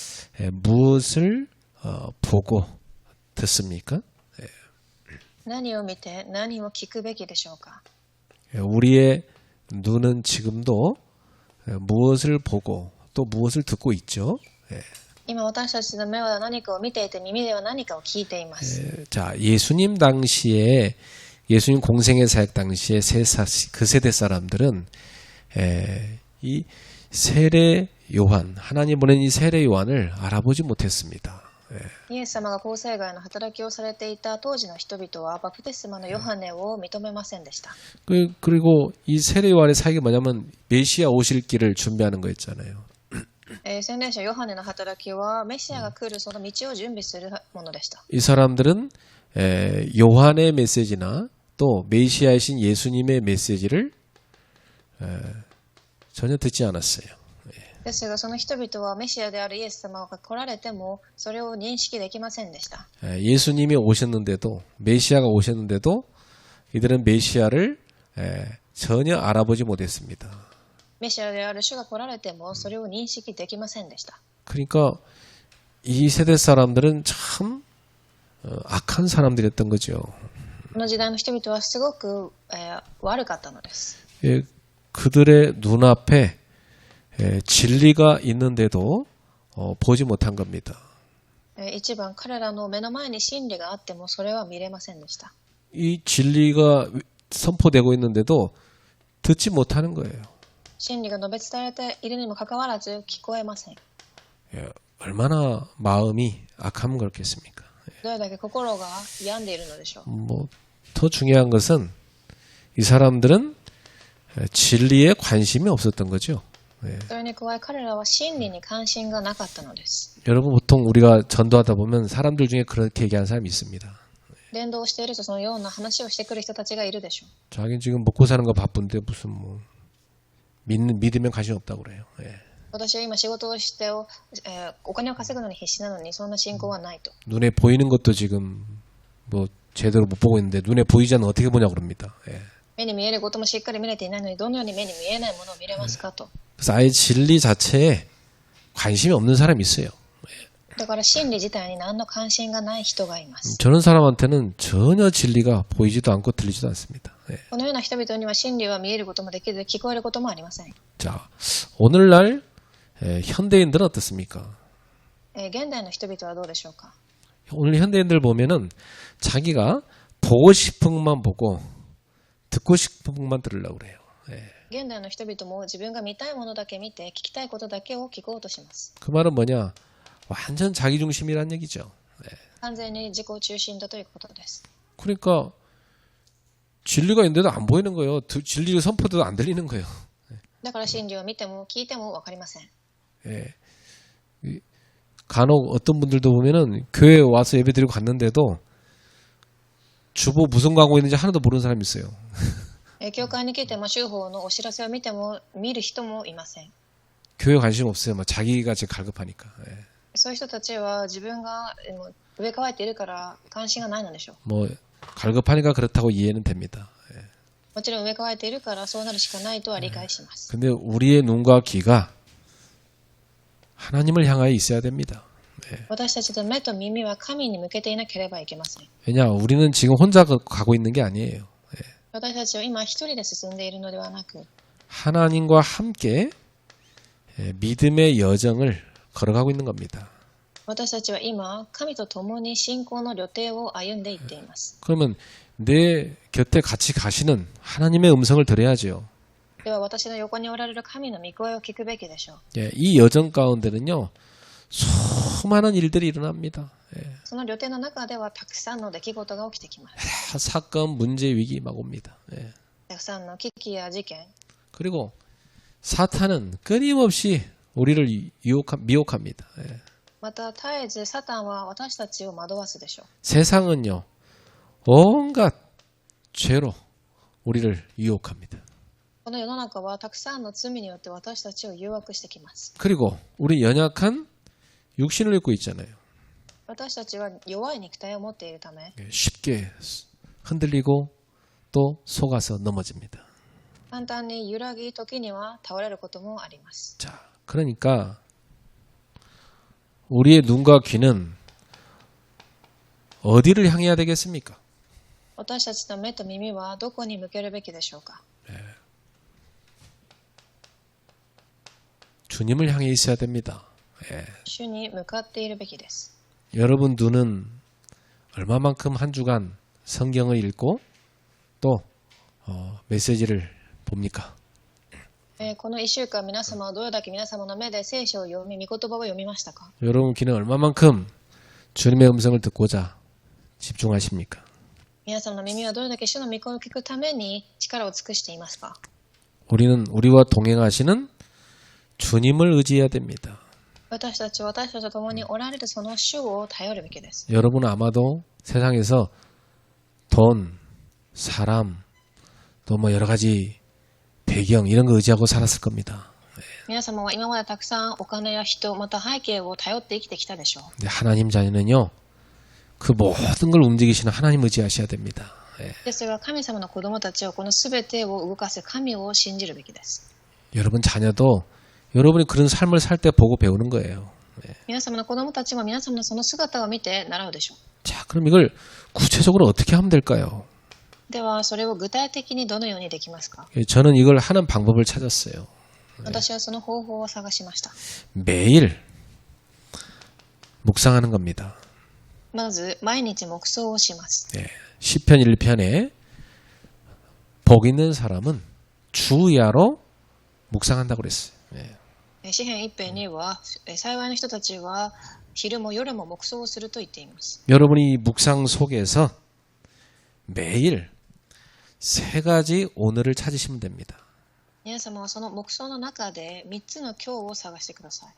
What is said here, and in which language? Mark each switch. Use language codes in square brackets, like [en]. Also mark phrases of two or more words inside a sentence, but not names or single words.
[ko] 무엇을 보고 듣습니까? [ja] 何を見て何を聞くべきでしょうか。 [ko] 우리의 눈은 지금도 무엇을 보고 또 무엇을 듣고 있죠. [ja] 今私たちの目は何かを見ていて耳では何かを聞いています。 [ko] 자, 예수님 당시에 예수님 공생의 사역 당시에 그 세대 사람들은 이 세례 요한, 하나님 보낸 이 세례 요한을 알아보지 못했습니다. [ja] イエス様が公生涯の働きをされていた当時の人々はバプテスマのヨハネを認めませんでした。 [ko] 그리고 이 세례 요한의 사역이 뭐냐면 메시아 오실 길을 준비하는 거였잖아요. [ja] 洗礼者ヨハネの働きはメシアが来るその道を準備するものでした。 [ko] 이 사람들은 요한의 메시지나 또 메시아이신 예수님의 메시지를 전혀 듣지 않았어요. [ja] ですがその人々はメシアであるイエス様が来られてもそれを認識できませんでした。 [ko] 예수님이 오셨는데도 메시아가 오셨는데도 이들은 메시아를 전혀 알아보지 못했습니다. [ja] メシアである主が来られてもそれを認識できませんでした。 [ko] 그러니까 이 세대 사람들은 참 악한 사람들이었던 거죠. [ja] この時代の人々はすごく、悪かったのです。 [ko] 그들의 눈앞에 진리가 있는데도 보지 못한 겁니다. [ja] 一番彼らの目の前に真理があってもそれは見れませんでした。 [ko] 이 진리가 선포되고 있는데도 듣지 못하는 거예요. [ja] 真理が述べ伝えられているにもかかわらず聞こえません。 [ko] 얼마나 마음이 악하면 그렇겠습니까? [ja] どれだけ心が病んでいるのでしょう。 [ko] 더 중요한 것은 이 사람들은 진리에 관심이 없었던 거죠. [ja] それに加え彼らは真理に関心がなかったのです。 [ko] 여러분 보통 우리가 전도하다 보면 사람들 중에 그렇게 얘기하는 사람이 있습니다. [ja] 伝道しているとそのような話をしてくる人たちがいるでしょう。 [ko] 자기는 지금 먹고 사는 거 바쁜데 무슨 믿으면 관심 없다고 그래요. [ja] 私は今仕事をして、お金を稼ぐのに必死なのにそんな信仰はないと。 [ko] 눈에 보이는 것도 지금 제대로 못 보고 있는데 눈에 보이지 않는 어떻게 보냐고 그럽니다. [ja] 目に見えることもしっかり見れていないのにどのように目に見えないものを見れますかと。 [ko] 그래서 아예 진리 자체에 관심이 없는 사람이 있어요. [ja] だから真理自体に何の関心がない人がいます。 [ko] 저런 사람한테는 전혀 진리가 보이지도 않고 들리지도 않습니다. [ja] このような人々には真理は見えることもできず聞こえることもありません。 [ko] 자, 오늘날 현대인들은 어떻습니까? [ja] 現代の人々はどうでしょうか。 [ko] 오늘 현대인들 보면은 자기가 보고 싶은 것만 보고 듣고 싶은 것만 들으려고 그래요. [ja] 現代の人々も自分が見たいものだけ見て聞きたいことだけを聞こうとします。 [ko] 그 말은 뭐냐? 완전 자기중심이란 얘기죠. [ja] 完全に自己中心だということです。 [ko] 그러니까 진리가 있는데도 안 보이는 거예요. 진리를 선포돼도 안 들리는 거예요. [ja] だから真理を見ても聞いても分かりません。 [ko] 간혹 어떤 분들도 보면은 교회에 와서 예배 드리고 갔는데도 주보 무슨 광고 있는지 하나도 모르는 사람이 있어요. [ja] 教会に来ても州法のお知らせを見ても見る人もいません。 [ko] 교회 관심 없어요. 자기가 지금 갈급하니까. [ja] そういう人たちは自分が植え替えているから関心がないのでしょう。 [ko] 갈급하니까 그렇다고 이해는 됩니다. [ja] もちろん植え替えているからそうなるしかないとは理解します。 [ko] 근데 우리의 눈과 귀가 하나님을 향하여 있어야 됩니다. [ja] 私たちの目と耳は神に向けていなければいけません。 [ko] 왜냐, 우리는 지금 혼자 가고 있는 게 아니에요. [ja] 私たちは今一人で進んでいるのではなく [ko] 하나님과 함께 믿음의 여정을 걸어가고 있는 겁니다. [ja] 私たちは今神と共に信仰の旅程を歩んでいっています。 [ko] 그러면 내 곁에 같이 가시는 하나님의 음성을 들어야죠. [ja] では私の横におられる神の御声を聞くべきでしょう。 [ko] 이 여정 가운데는요, 수많은 일들이 일어납니다. [ja] その旅程の中ではたくさんの出来事が起きてきます。 [ko] 사건, 문제, 위기 막 옵니다. [ja] たくさんの危機や事件、 [ko] 그리고 사탄은 끊임없이 우리를 미혹합니다. [ja] また絶えずサタンは私たちを惑わすでしょう。 [ko] 세상은요, 온갖 죄로 우리를 유혹합니다. [ja] この世の中はたくさんの罪によって私たちを誘惑してきます。 [ko] 그리고 우리 연약한 육신을 입고 있잖아요. [ja] 私たちは弱い肉体を持っているため [ko] 쉽게 흔들리고 또 속아서 넘어집니다. [ja] 簡単に揺らぎ時には倒れることもあります。 [ko] 자, 그러니까 우리의 눈과 귀는 어디를 향해야 되겠습니까? [ja] 私たちの目と耳はどこに向けるべきでしょうか？ [ko] 주님을 향해 있어야 됩니다. [ja] 主に向かっているべきです。 [ko] 여러분 눈은 얼마만큼 한 주간 성경을 읽고 또 메시지를 봅니까? [ja] この1週間皆様はどれだけ皆様の目で聖書を読み、御言葉を読みましたか？ [ko] 여러분 귀는 얼마만큼 주님의 음성을 듣고자 집중하십니까? [ja] 皆様の耳はどれだけ主の御声を聞くために力を尽くしていますか？ [ko] 우리는 우리와 동행하시는 주님을 의지해야 됩니다. [ja] 私たちは私たちと共におられるその主を頼るべきです。 [ko] 여러분은 아마도 세상에서 돈, 사람, 또 뭐 여러 가지 배경 이런 거 의지하고 살았을 겁니다. [ja] 皆様は今までたくさんお金や人、また背景を頼って生きてきたでしょう。 [ko] 근데 하나님 자녀는요, 그 모든 걸 움직이시는 하나님 의지하셔야 됩니다. [ja] ですが神様の子供たちはこの全てを動かす神を信じるべきです。 [ko] 여러분 자녀도 여러분이 그런 삶을 살 때 보고 배우는 거예요. [ja] 皆様の子供たちも皆様のその姿を見て習うでしょう。 [ko] 자, 그럼 이걸 구체적으로 어떻게 하면 될까요? [ja] ではそれを具体的にどのようにできますか？ [ko] 저는 이걸 하는 방법을 찾았어요. [ja] 私はその方法を探しました。 [ko] 매일 묵상하는 겁니다. [ja] まず毎日黙想をします。 [ko] 시편 1편에 복 있는 사람은 주야로 묵상한다고 그랬어요. [ja] 詩編一編には幸いの人たちは昼も夜も黙想をすると言っています。 [ko] 여러분이 묵상 속에서 매일 세 가지 오늘을 찾으시면 됩니다. [ja] 皆様はその黙想の中で3つの今日を探してください。